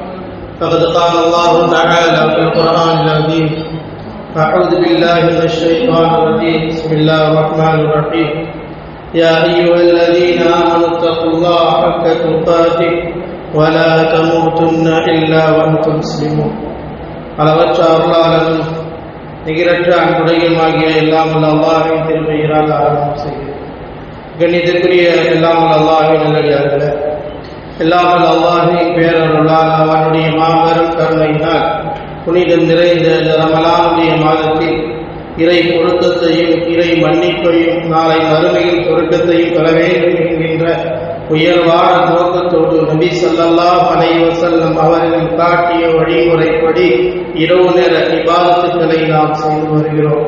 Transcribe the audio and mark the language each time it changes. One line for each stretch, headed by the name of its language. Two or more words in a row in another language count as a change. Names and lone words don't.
Arabic: فقد قال الله تعالى في القرآن العظيم: أعوذ بالله من الشيطان الرجيم. بسم الله الرحمن الرحيم. يا أيها الذين آمنوا اتقوا الله حق تقاته ولا تموتن إلا وأنتم مسلمون.
Tamil: அளவற்ற அருளாளனும் நிகரற்ற அன்புடையுமாகிய எல்லாமல் அல்லாஹ்வின் திருப்பெயரால் ஆரம்பம் செய்கிறேன். கண்ணியத்திற்குரிய எல்லாமல் அல்லாஹ்வின் நல்லடியார்களே, எல்லாமல் அல்லாஹ்வின் பேரருளால் அவனுடைய மாபெரும் கருணையினால் புனிதம் நிறைந்த ரமலானுடைய மாதத்தில் இறை பொருத்தத்தையும் இறை மன்னிப்பையும் நாளை மறுமையில் பொருத்தத்தையும் பெற வேண்டும் என்கின்ற உயர்வான நோக்கத்தோடு நபி
Arabic: صلى الله عليه وسلم
Tamil: அவர்கள் காட்டிய வழிமுறைப்படி இரவு நேர இபாதத்துக்களை நாம் செய்து வருகிறோம்.